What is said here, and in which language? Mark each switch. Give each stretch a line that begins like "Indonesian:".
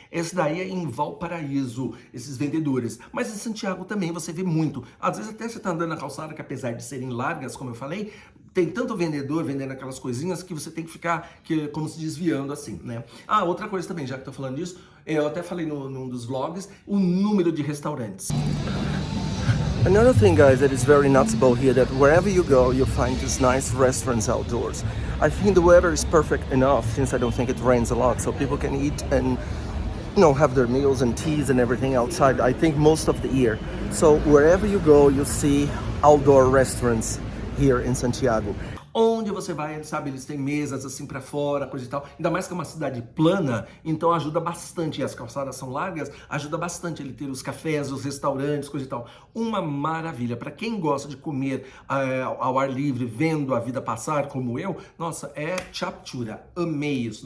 Portuguese: Esse daí é em Valparaíso, esses vendedores. Mas em Santiago também você vê muito. Às vezes até você tá andando na calçada, que apesar de serem largas, como eu falei, tem tanto vendedor vendendo aquelas coisinhas que você tem que ficar como se desviando assim, né? Ah, outra coisa também, já que tô falando disso, eu até falei num dos vlogs, o número de restaurantes.
English: Another thing, guys, that is very noticeable here, that wherever you go, you find these nice restaurants outdoors. I think the weather is perfect enough, since I don't think it rains a lot, so people can eat and, you know, have their meals and teas and everything outside, I think most of the year. So wherever you go, you see outdoor restaurants here in Santiago.
Portuguese: Onde você vai, sabe, eles têm mesas assim pra fora, coisa e tal. Ainda mais que é uma cidade plana, então ajuda bastante. E as calçadas são largas, ajuda bastante ele ter os cafés, os restaurantes, coisa e tal. Uma maravilha. Pra quem gosta de comer ao ar livre, vendo a vida passar, como eu, nossa, é chaptura. Amei isso.